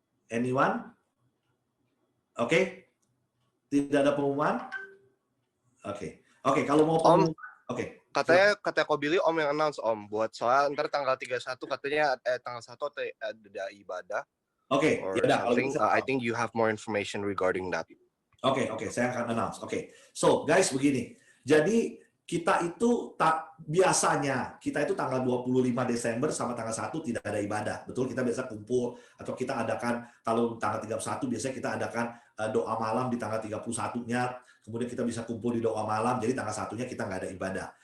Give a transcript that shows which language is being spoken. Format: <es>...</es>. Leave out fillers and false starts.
<en>Anyone?</en> <id>Oke. Tidak ada pengumuman? Oke. Oke, kalau mau pengumuman. Oke. Katanya Ko Billy Om yang announce Om buat soal ntar tanggal 31 katanya tanggal 1 ada ibadah. Oke,</id> <en>Or</en> <id>ya udah kalau</id> <en>something.</en> <id>gitu.</id> <en>I think you have more information regarding that.</en> <id>Oke, saya akan announce. Oke.</id> <en>So, guys,</en> <id>begini. Jadi kita itu biasanya kita itu tanggal 25 Desember sama tanggal 1 tidak ada ibadah. Betul, kita biasa kumpul atau kita adakan kalau tanggal 31 biasanya kita adakan doa malam di tanggal 31-nya. Kemudian kita bisa kumpul di doa malam. Jadi tanggal 1-nya kita nggak ada ibadah.</id>